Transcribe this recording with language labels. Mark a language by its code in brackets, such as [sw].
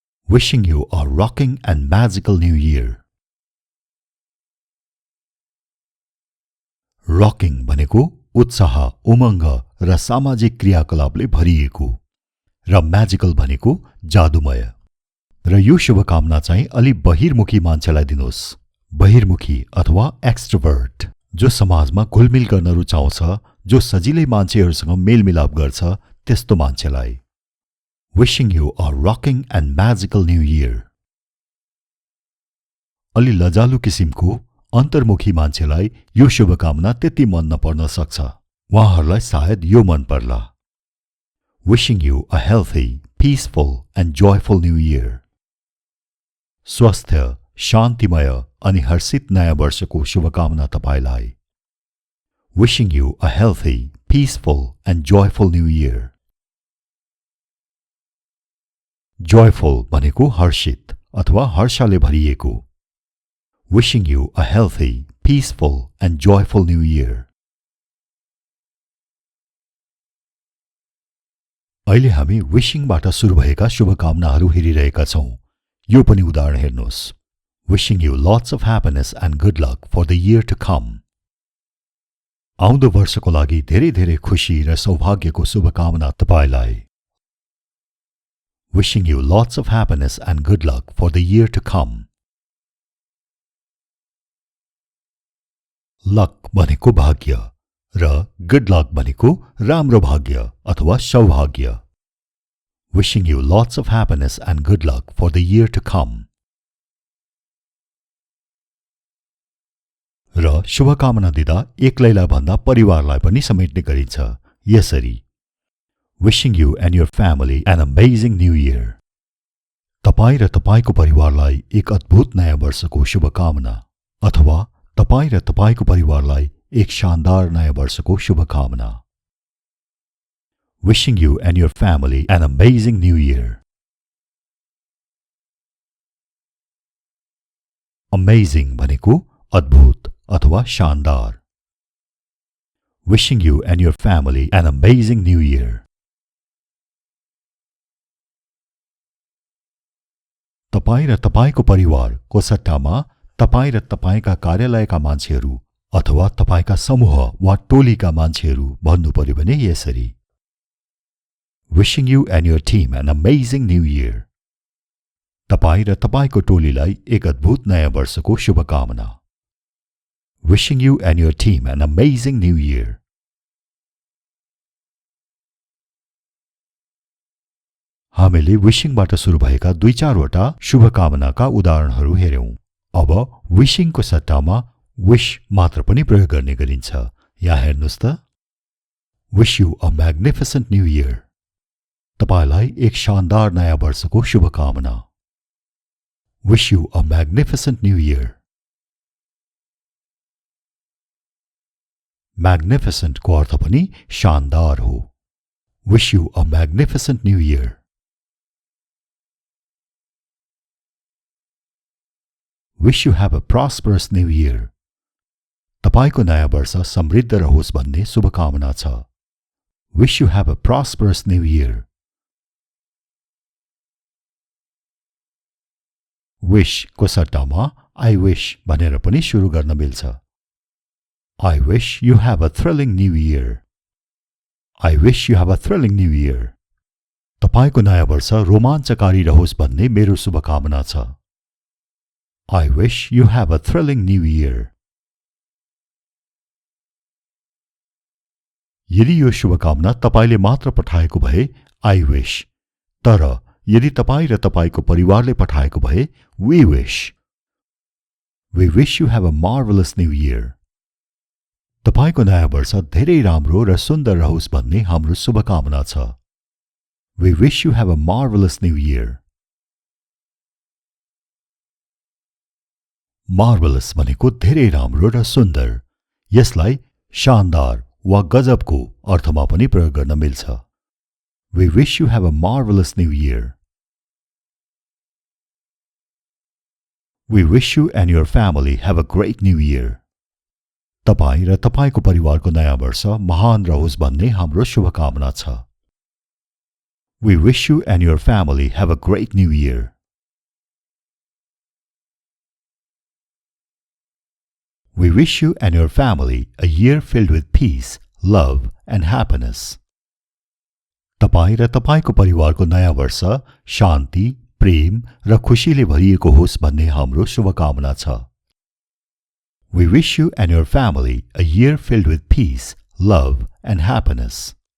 [en] Wishing you a rocking and magical new year. [ne] Rocking भनेको उत्साह, उमङ्ग र सामाजिक क्रियाकलापले भरिएको र म्याजिकल भनेको जादुमय. र यो शुभकामना चाहिँ अलि बहिर्मुखी मान्छेलाई दिनुहोस्. बहिर्मुखी अथवा एक्सट्रोभर्ट, जो समाजमा घुलमिल गर्न रुचाउँछ, जो सजिलै मान्छेहरूसँग मेलमिलाप गर्छ, त्यस्तो मान्छेलाई. [en] Wishing you a rocking and magical new year. [ne] अलि लजालु किसिमको अन्तर्मुखी मान्छेलाई यो शुभकामना त्यति मन नपर्न सक्छ. उहाँहरूलाई सायद यो मन पर्ला. [en] Wishing you a healthy, peaceful and joyful new year. [ne] स्वस्थ, शान्तिमय अनि हर्षित नयाँ वर्षको शुभकामना तपाईलाई. [en] Wishing you a healthy, peaceful and joyful new year. [ne] Joyful भनेको हर्षित अथवा हर्षले भरिएको. [en] Wishing you a healthy, peaceful and joyful new year. [ne] अहिले हामी विशिङबाट सुरु भएका शुभकामनाहरू हेरिरहेका छौं. यो पनि उदाहरण हेर्नुहोस्. [en] Wishing you lots of happiness and good luck for the year to come. [ne] आउँदो वर्षको लागि धेरै धेरै खुशी र सौभाग्यको शुभकामना तपाईलाई. [en] Wishing you lots of happiness and good luck for the year to come. [ne] Luck भनेको भाग्य र [en] good luck [ne] भनेको राम्रो भाग्य अथवा सौभाग्य. [en] Wishing you lots of happiness and good luck for the year to come. [ne] र शुभकामना दिँदा एक्लैलाई भन्दा परिवारलाई पनि समेट्ने गरिन्छ. यसरी. [en] Wishing you and your family an amazing new year. [ne] तपाई र तपाईको परिवारलाई एक अद्भुत नयाँ वर्षको शुभकामना अथवा तपाई र तपाईको परिवारलाई एक शानदार नयाँ वर्षको शुभकामना. [en] Wishing you and your family an amazing new year. [ne] Amazing भनेको अद्भुत अथवा शानदार. [en] Wishing you and your family an amazing new year. [ne] तपाई र तपाईको परिवारको सट्टामा तपाई र तपाईका कार्यालयका मान्छेहरू अथवा तपाईका समूह वा टोलीका मान्छेहरू भन्नु पर्यो भने यसरी. [en] Wishing you and your team an amazing new year. [ne] तपाई र तपाईको टोलीलाई एक अद्भुत नयाँ वर्षको शुभकामना. [en] Wishing you and your team an amazing new year. [ne] हामीले विशिङबाट सुरु भएका 2-4 वटा शुभकामनाका उदाहरणहरू हेर्यौं. अब विशिङको सट्टामा विश मात्र पनि प्रयोग गर्ने गरिन्छ. यहाँ हेर्नुस् त. [en] Wish you a magnificent new year. [ne] तपाईलाई एक शानदार नयाँ वर्षको शुभकामना. [en] Wish you a magnificent new year. [ne] Magnificent को अर्थ पनि शानदार हो. [en] Wish you a magnificent new year. Wish you have a prosperous new year. [ne] तपाईको नयाँ वर्ष समृद्ध रहोस् भन्ने शुभकामना छ. [en] Wish you have a prosperous new year. [ne] Wish को सट्टामा [en] I wish [ne] भनेर पनि सुरु गर्न मिल्छ. [en] I wish you have a thrilling new year. I wish you have a thrilling new year. [ne] तपाईको नयाँ वर्ष रोमाञ्चकारी रहोस् भन्ने मेरो शुभकामना छ. [en] I wish you have a thrilling new year. [ne] यदि यो शुभकामना तपाईले मात्र पठाएको भए [en] I wish. [ne] तर यदि तपाई र तपाईको परिवारले पठाएको भए [en] We wish. We wish you have a marvelous new year. [ne] तपाईको नयाँ वर्ष धेरै राम्रो र सुन्दर रहोस् भन्ने हाम्रो शुभकामना छ. [en] We wish you have a marvelous new year. [ne] Marvelous भनेको धेरै राम्रो र सुन्दर. यसलाई शानदार वा गजबको अर्थमा पनि प्रयोग गर्न मिल्छ। [en] We wish you have a marvelous new year. We wish you and your family have a great new year. [ne] तपाईं र तपाईको परिवारको नयाँ वर्ष महान रहोस् भन्ने हाम्रो शुभकामना छ। [en] We wish you and your family have a great new year. We wish you and your family a year filled with peace, love and happiness. [ne] तपाईं र तपाईको परिवारको नयाँ वर्ष शान्ति, प्रेम र खुशीले भरिएको होस् भन्ने हाम्रो शुभकामना छ। [en] We wish you and your family a year filled with peace, love and happiness.